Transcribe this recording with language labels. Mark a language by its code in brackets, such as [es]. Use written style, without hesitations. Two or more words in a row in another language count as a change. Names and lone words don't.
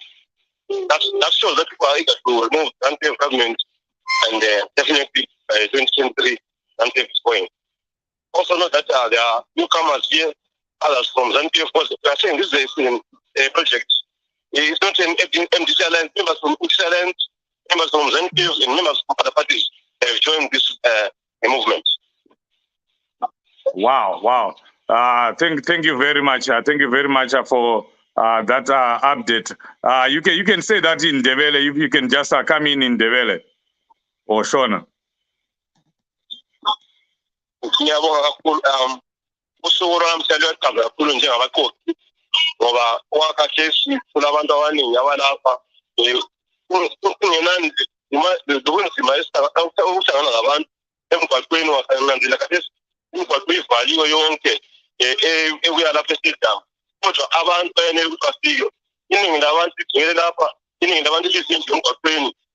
[en] That shows that people are eager to remove Zanu-PF government, and definitely by 2023, Zanu-PF is going. Also, note that there are newcomers here, others from Zanu-PF. We are saying this is a project. It's not an MDC Alliance. Members from MDC Alliance, members from Zanu-PF, and members from other parties have joined this movement. Wow. Thank you very much. Thank you very much for that update. You can say that in Ndebele, if you can just come in Ndebele or Shona. [nd] Ngiyabonga kakhulu usuku lwamhlanje lwaqhamuka kakhulu njengabaqoqi ngoba wakhathesi kunabantu abaningi abalapha kungenani lokunzima ukuhlangana nabantu emgwaqweni wasananzela khathesi imigwaqo ivaliwe yonke ebuya lapha estadium kodwa abantu bayenele ukuthi bafike iningi labantu ligcwele lapha iningi labantu lizinje emgwaqweni